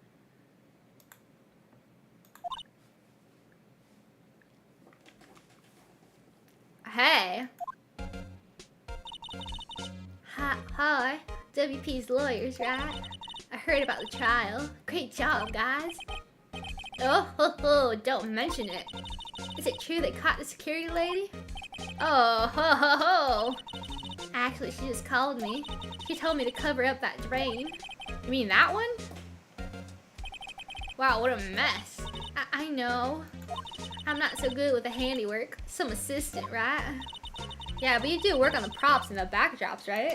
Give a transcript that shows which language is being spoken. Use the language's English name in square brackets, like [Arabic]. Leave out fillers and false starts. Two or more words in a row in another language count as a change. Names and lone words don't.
[English] Hey. Hi. WP's lawyers, right? I heard about the trial. Great job, guys. Oh, don't mention it. Is it true they caught the security lady? Oh, ho, ho, ho. Actually, she just called me. She told me to cover up that drain. You mean that one? Wow, what a mess. I know. I'm not so good with the handiwork. Some assistant, right? Yeah, but you do work on the props and the backdrops, right?